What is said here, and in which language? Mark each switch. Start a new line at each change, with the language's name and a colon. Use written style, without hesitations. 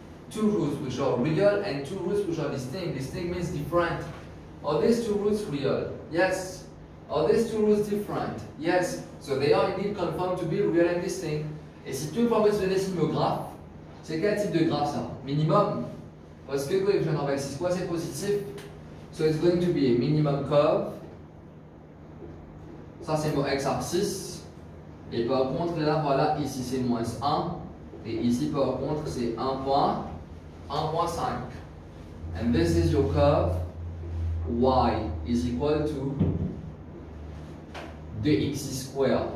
English: Two roots which are real and two roots which are distinct. Distinct means different. Are these two roots real? Yes. Are these two roots different? Yes. So they are indeed confirmed to be real and distinct.
French: Et si tu veux que je dessine le graphe, c'est quel type de graphe ça? Minimum. Parce que coefficient of x is quoi? C'est positif.
English: So it's going to be a minimum curve.
French: Ça c'est mon x-axis. Et par contre là, voilà, ici c'est moins 1. Et ici par contre c'est 1 point.
English: 1.5. And this is your curve. Y is equal to 2x square.